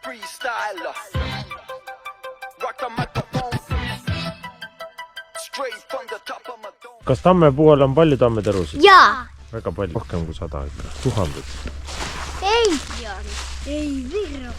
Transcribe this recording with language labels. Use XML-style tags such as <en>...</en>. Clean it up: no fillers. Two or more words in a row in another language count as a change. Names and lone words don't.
<en>freestyler. Rock the microphone. Straight from the top of my dome.</en> <et>Kas Tammepuu all on palju tammeterusid? Jaa. Väga palju. Rohkem kui 100 ikka. Tuhanded. Ei virro.</et>